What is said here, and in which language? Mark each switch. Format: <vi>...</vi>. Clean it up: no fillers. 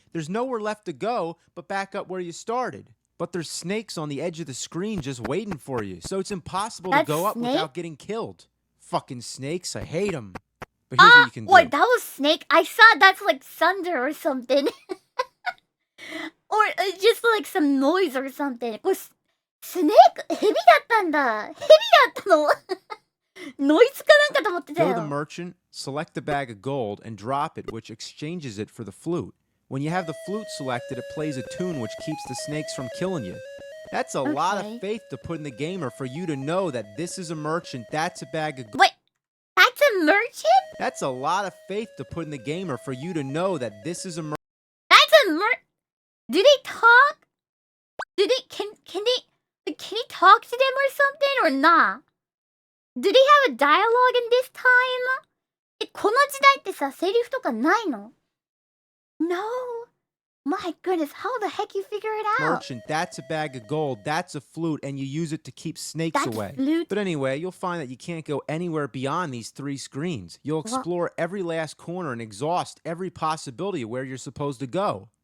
<en>There's nowhere left to go but back up where you started. But there's snakes on the edge of the screen just waiting for you. So it's impossible to go up without getting killed. Fucking snakes, I hate them. But here's what you can do. Wait, that was Snake? I saw that's like thunder or something. Or just like some noise or something.</en> <ja>これ Snake? 蛇だったんだ。蛇だったのノイズかなんかと思ってたよ。</ja> <en>Go to the merchant, select the bag of gold, and drop it, which exchanges it for the flute. When you have the flute selected, it plays a tune which keeps the snakes from killing you. That's a lot of faith to put in the gamer for you to know that this is a merchant, that's a bag of gold. Wait, that's a merchant? That's a lot of faith to put in the gamer for you to know that this is a merchant. That's a Do they talk? Can he talk to them or something or not? Do they have a dialogue in this time?</en> <ja>この時代ってさ、セリフとかないの?</ja> <en>No. My goodness, how the heck you figure it out? Merchant, that's a bag of gold, that's a flute, and you use it to keep snakes away. Flute? But anyway, you'll find that you can't go anywhere beyond these 3 screens. You'll explore every last corner and exhaust every possibility of where you're supposed to go.</en>